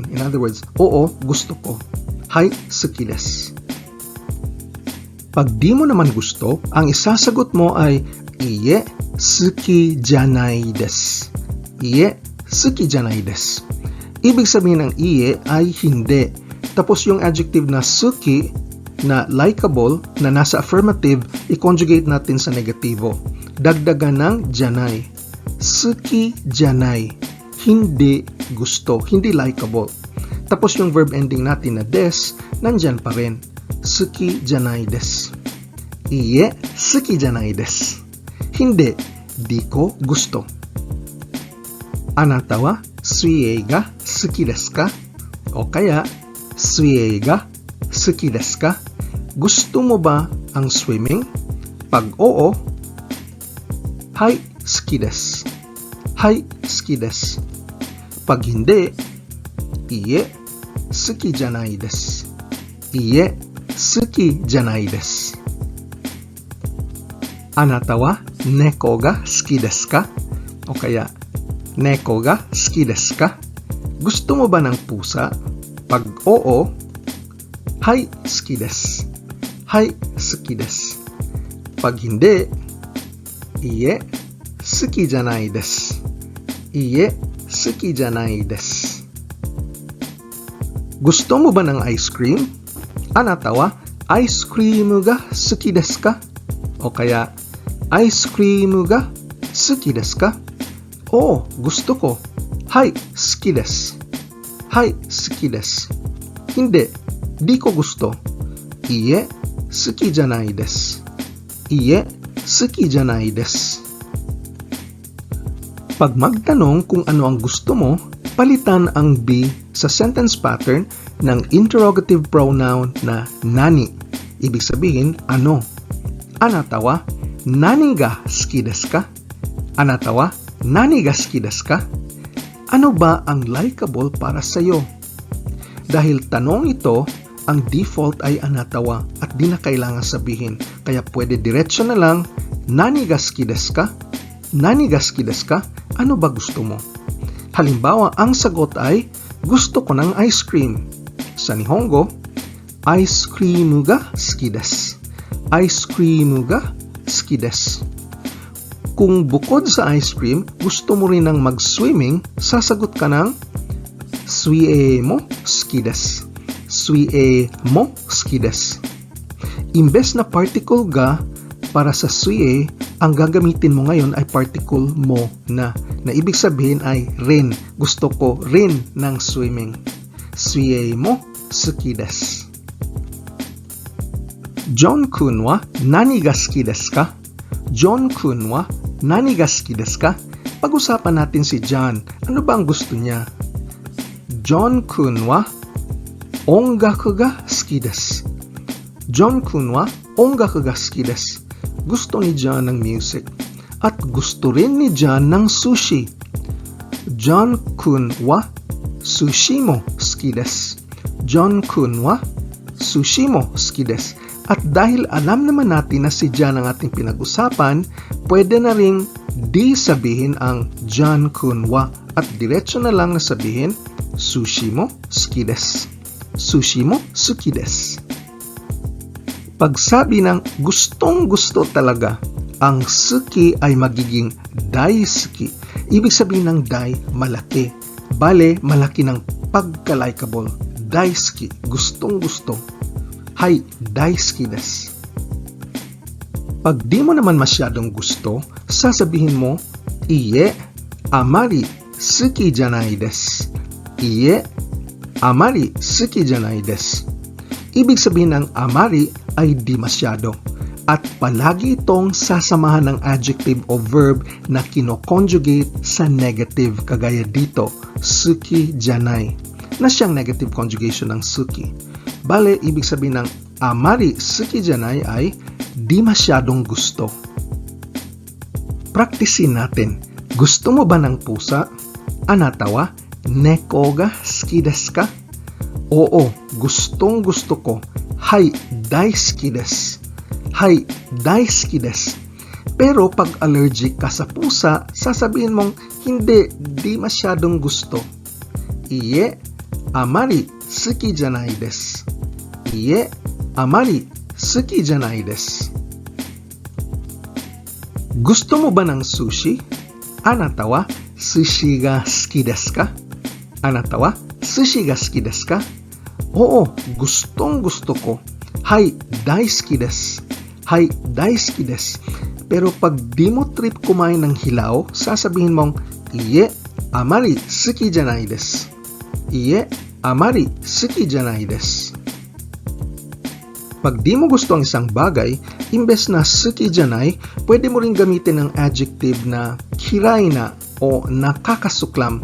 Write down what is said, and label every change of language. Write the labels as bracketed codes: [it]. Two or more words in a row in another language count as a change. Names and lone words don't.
[en] In other words, [tl] oo, gusto ko. [ja] はい好きです. [tl] Pag di mo naman gusto, ang isasagot mo ay [ja] いいえ好きじゃないです. いいえ好きじゃないです. [tl] Ibig sabihin ng iie ay hindi. Tapos yung adjective na suki na likable na nasa affirmative, i-conjugate natin sa negativo. Dagdagan ng janai. [ja] 好きじゃない. [tl] Hindi gusto. Hindi likable. Tapos yung verb ending natin na des, nandyan pa rin. [ja] 好きじゃないです。いいえ、好きじゃないです. [tl] Hindi, di ko gusto. [ja] あなたは水泳が好きですか? [tl] O kaya, [ja] 水泳が好きですか? [tl] Gusto mo ba ang swimming? Pag oo, [ja] はい好きです. はい好きです. [tl] Pag hindi, [ja] いいえ好きじゃないです. いいえ好きじゃないです. あなたは猫が好きですか? [tl] O kaya, [ja] 猫が好きですか? [tl] Gusto mo ba ng pusa? Pag oo, [ja] はい好きです. はい好きです. [tl] Pag hindi, [ja] いいえ好きじゃないです. いいえ好きじゃないです. [tl] Gusto mo ba ng ice cream? [ja] あなたはアイスクリームが好きですか? [tl] O kaya, [ja] アイスクリームが好きですか? [tl] Oo, gusto ko. [ja] はい、好きです。はい、好きです. [tl] Hindi, di ko gusto. [ja] いいえ、好きじゃないです。いいえ、好きじゃないです. [tl] Pag magtanong kung ano ang gusto mo, palitan ang be sa [en] sentence pattern [tl] ng [en] interrogative pronoun [tl] na nani. Ibig sabihin, ano? [ja] あなたは何が好きですか? あなたは何が好きですか? [tl] Ano ba ang likable para sa'yo? Dahil tanong ito, ang default ay [ja] あなたは [tl] at di na kailangan sabihin. Kaya pwede diretso na lang, [ja] 何が好きですか? 何が好きですか? [tl] Ano ba gusto mo? Halimbawa, ang sagot ay, gusto ko ng ice cream. [ja] Sa 日本語、アイスクリームが好きです. アイスクリームが好きです. [tl] Kung bukod sa ice cream, gusto mo rin ng mag-swimming, sasagot ka ng [ja] 水泳も好きです. 水泳も好きです. [tl] Imbes na particle ga para sa suie, ang gagamitin mo ngayon ay particle mo na ibig sabihin ay rin. Gusto ko rin ng swimming. [ja] 水泳も好きです. ジョン君は何が好きですか? ジョン君は何が好きですか? [tl] Pag-usapan natin si John. Ano ba ang gusto niya? [ja] ジョン君は音楽が好きです. ジョン君は音楽が好きです. [tl] Gusto ni John ng music. At gusto rin ni John ng sushi. [ja] ジョン君は寿司も好きです. ジョン君は寿司も好きです. [tl] At dahil alam naman natin na si John ang ating pinag-usapan, pwede na ring di sabihin ang [ja] ジョン君は [tl] at diretso na lang na sabihin [ja] 寿司も好きです. 寿司も好きです. [tl] Pagsabi ng gustong-gusto talaga, ang suki ay magiging daisuki. Ibig sabihin ng dai, malaki. Bale, malaki ng pagka-likeable. Daisuki, gustong-gusto. [ja] はい、大好きです. [tl] Pag di mo naman masyadong gusto, sasabihin mo, [ja] いいえ、あまり好きじゃないです. いいえ、あまり好きじゃないです. [tl] Ibig sabihin ng amari ay di masyado. At palagi itong sasamahan ng adjective o verb na kino-conjugate sa negative kagaya dito, [ja] 好きじゃない, [tl] na siyang [en] negative conjugation [tl] ng suki. Bale, ibig sabihin ng [ja] あまり好きじゃない [tl] ay di masyadong gusto. Praktisin natin. Gusto mo ba ng pusa? [ja] あなたは猫が好きですか? [tl] Oo, gustong gusto ko. [ja] はい、大好きです。はい、大好きです. [tl] Pero pag allergic ka sa pusa, sasabihin mong hindi, di masyadong gusto. [ja] いいえ、あまり好きじゃないです. いいえ、あまり好きじゃないです. [tl] Gusto mo ba ng sushi? [ja] あなたは寿司が好きですか? あなたは寿司が好きですか? [tl] Oo, gustong gusto ko. [ja] はい、大好きです。はい、大好きです. [tl] Pero pag di mo trip kumain ng hilaw, sasabihin mong, [ja] いいえ、あまり好きじゃないです. いいえ、あまり好きじゃないです. [tl] Pag di mo gusto ang isang bagay, imbes na [ja] 好きじゃない, [tl] pwede mo rin gamitin ang adjective na kirai na o nakakasuklam.